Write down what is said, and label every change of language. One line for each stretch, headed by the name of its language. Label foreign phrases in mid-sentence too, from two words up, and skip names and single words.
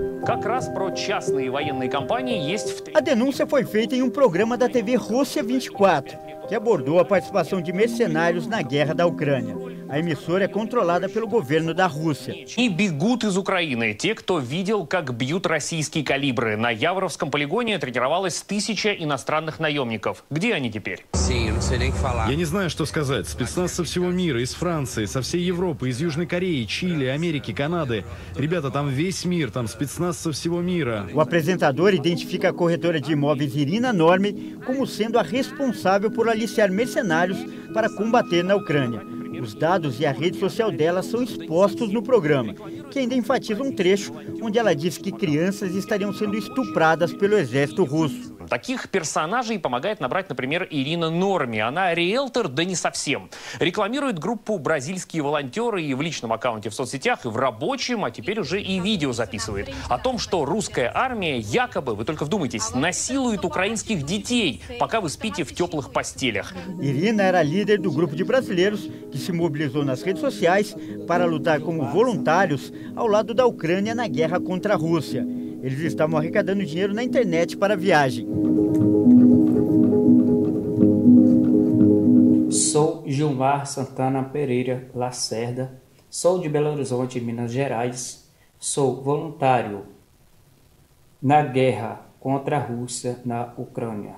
Portuguese: A denúncia foi feita em um programa da TV Rússia 24, que abordou a participação de mercenários na guerra da Ucrânia. A emissora é controlada pelo governo da Rússia.
Russian: И бегут из Украины те, кто видел, как бьют российские калибры. На Явровском полигоне тренировалось 1000 иностранных наемников. Где они теперь? Я не знаю, что сказать. Спецназ со всего мира, из Франции, со всей Европы, из Южной Кореи, Чили, Америки, Канады. Rебята, там весь мир, там спецназ со всего мира.
Portuguese: O apresentador identifica a corretora de imóveis Irina Norme como sendo a responsável por aliciar mercenários para combater na Ucrânia. Os dados e a rede social dela são expostos no programa, que ainda enfatiza um trecho onde ela diz que crianças estariam sendo estupradas pelo exército russo.
Russian: Таких персонажей помогает набрать, например, Ирина Норми. Она риэлтор, да не совсем. Рекламирует группу «Бразильские волонтеры» и в личном аккаунте в соцсетях, и в рабочем, а теперь уже и видео записывает. О том, что русская армия якобы, вы только вдумайтесь, насилует украинских детей, пока вы спите в теплых постелях.
Portuguese: Irina era líder do grupo de brasileiros que se mobilizou nas redes sociais para lutar como voluntários ao lado da Ucrânia na guerra contra a Rússia. Eles estavam arrecadando dinheiro na internet para a viagem. Sou Gilmar Santana Pereira Lacerda, sou de Belo Horizonte, Minas Gerais, sou voluntário na guerra contra a Rússia na Ucrânia.